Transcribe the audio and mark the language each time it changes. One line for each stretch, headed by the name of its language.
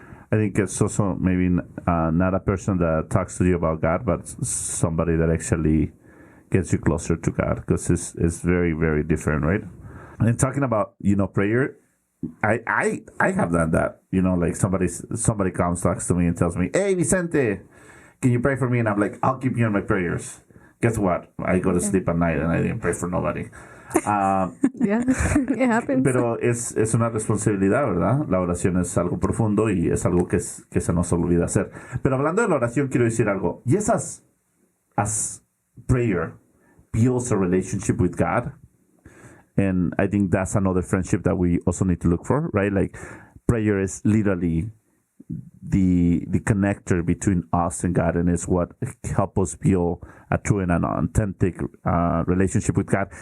English: I think it's also maybe not a person that talks to you about God, but somebody that actually gets you closer to God, because it's very, very different, right? And talking about, prayer, I have done that. Like somebody comes, talks to me and tells me, hey, Vicente, can you pray for me? And I'm like, I'll keep you in my prayers. Guess what? I go to sleep at night and I didn't pray for nobody. yeah, it happens.
Spanish: Pero es una responsabilidad, ¿verdad? La oración es algo profundo y es algo que se nos olvida hacer. Pero hablando de la oración, quiero decir algo.
English: Yes, as prayer builds a relationship with God. And I think that's another friendship that we also need to look for, right? Like, prayer is literally the connector between us and God, and it's what helps us build a true and an authentic relationship with God.